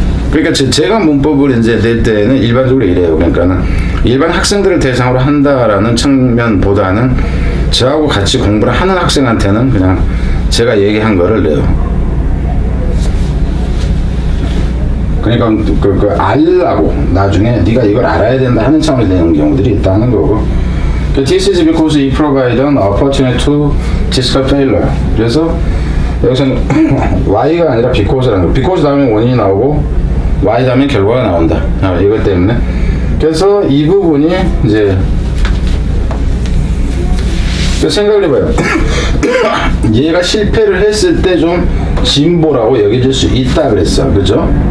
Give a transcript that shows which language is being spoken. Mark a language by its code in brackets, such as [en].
[ko] 그러니까 제가 문법을 이제 낼 때는 일반적으로 이래요. 그러니까는 일반 학생들을 대상으로 한다라는 측면보다는 저하고 같이 공부를 하는 학생한테는 그냥 제가 얘기한 거를 내요. 그러니까 알라고 나중에 네가 이걸 알아야 된다 하는 차원에서 내는 경우들이 있다는 거고 [en] This is because it provides an opportunity to discuss failure. [ko] 그래서 여기서는 Y가 아니라 because라는 거. because 다음에 원인이 나오고 Y 다음에 결과가 나온다. 이것 때문에. 그래서 이 부분이 이제 생각을 해봐요. 얘가 실패를 했을 때 좀 진보라고 여겨질 수 있다 그랬어. 그죠?